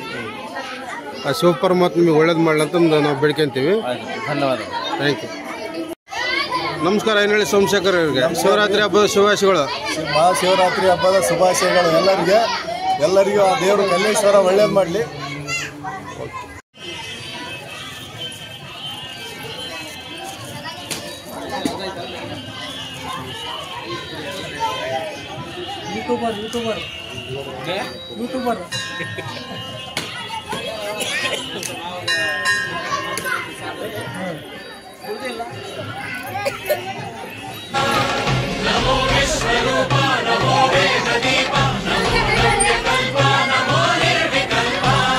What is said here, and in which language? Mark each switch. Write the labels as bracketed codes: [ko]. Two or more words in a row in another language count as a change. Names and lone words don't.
[kn] ಆ ಶಿವಪರಮಾತ್ಮ ನಿಮಗೆ ಒಳ್ಳೇದು ಮಾಡಲಂತ ನಾವು ಬೇಡ್ಕೊಂತೀವಿ. ಧನ್ಯವಾದಗಳು. [en] thank you. ನಮಸ್ಕಾರ. [kn] ಏನು ಹೇಳಿ ಸೋಮಶೇಖರ್ ಅವರಿಗೆ ಶಿವರಾತ್ರಿ ಹಬ್ಬದ ಶುಭಾಶಯಗಳು. ಮಹಾಶಿವರಾತ್ರಿ ಹಬ್ಬದ ಶುಭಾಶಯಗಳು ಎಲ್ಲರಿಗೂ ಆ ದೇವರು ಕಲ್ಲೇಶ್ವರ ಒಳ್ಳೇದು ಮಾಡಲಿ. [sa] यूट्यूबर नमो विश्वरूपा नमो वेददीपा नमो नव्यकल्पा नमो निर्विकल्पा